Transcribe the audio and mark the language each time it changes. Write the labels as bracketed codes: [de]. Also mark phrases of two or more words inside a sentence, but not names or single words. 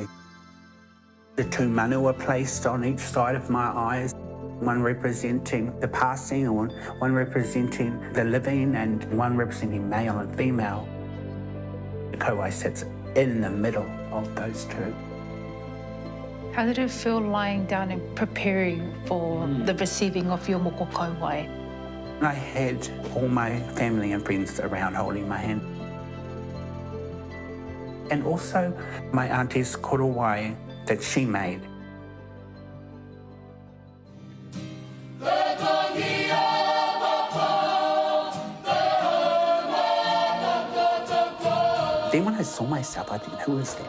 [en] The two manu were placed on each side of my eyes, one representing the passing, or one representing the living, and one representing male and female. The kauae sits in the middle of those two. How did it feel lying down and preparing for the receiving of your [mi] moko kauae? [en] I had all my family and friends around holding my hand. And also my auntie's korowai that she made. Then when I saw myself, I think, who is that?